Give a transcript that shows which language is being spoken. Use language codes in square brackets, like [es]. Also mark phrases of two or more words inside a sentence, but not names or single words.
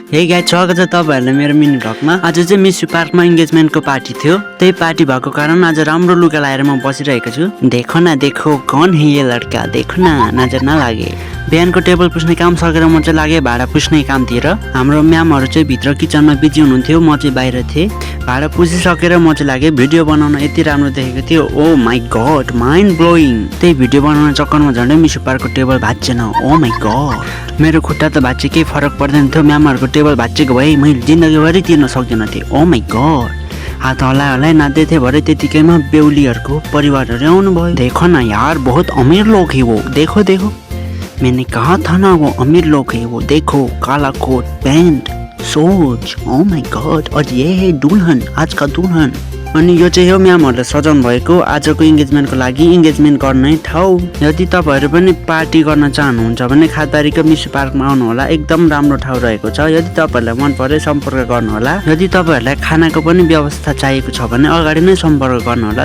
[en] hey guys, [ne] स्वागत छ तपाईहरुलाई मेरो मिनी भ्लगमा। आज चाहिँ मिसु पार्कमा एंगेजमेन्टको पार्टी थियो। त्यही पार्टी भएको कारण आज राम्रो लुगा लाएर म बसिरहेको छु। [hi] देखो न देखो कौन है ये लड़का, देखो न नजर नलागे। [ne] बिहानको टेबल पुस्ने काम सकेर म चाहिँ लागे भाडा पुस्ने कामतिर। हाम्रो म्यामहरु चाहिँ भित्र किचनमा बिजी हुनुहुन्थ्यो, म चाहिँ बाहिर थिए। भाडा पुसिसकेर म चाहिँ लागे भिडियो बनाउन। यति राम्रो देखेको थियो, [en] oh my god, mind blowing. [ne] त्यही भिडियो बनाउन चक्करमा झन्डै मिसु पार्कको टेबल भाँचेन। [en] oh my god, [ne] मेरो खुट्टा त भाँचे केही फरक पर्दैन थियो। म्यामहरुको टेबल भाँचेको भए मैले जिन्दगीभरि तिर्न सक्दिनँ थिएँ। [en] oh my god, [ne] हात हल्लाइ नाच्दै थिए भरे त्यतिकैमा बेहुलीहरुको परिवारहरु आउनु भयो। [hi] देखो न यार, बहुत अमीर लोग है वो, देखो देखो। मैंने कहा था ना वो अमीर लोग है वो, देखो काला कोट पैंट सोच। [en] oh my god, [hi] और ये है दुल्हन, आज का दुल्हन। [ne] अनि यो चाहिँ हो म्यामहरुले सजाउनु भएको आजको एंगेजमेन्टको लागि एंगेजमेन्ट गर्ने ठाउँ। यदि तपाईहरु पनि पार्टी गर्न चाहनुहुन्छ भने खातबारीको मिसु पार्कमा आउनु होला। एकदम राम्रो ठाउँ रहेको छ। यदि तपाईहरुलाई मन परे सम्पर्क गर्नु होला। यदि तपाईहरुलाई खानाको पनि व्यवस्था चाहिएको छ भने अगाडि नै सम्पर्क गर्नु होला।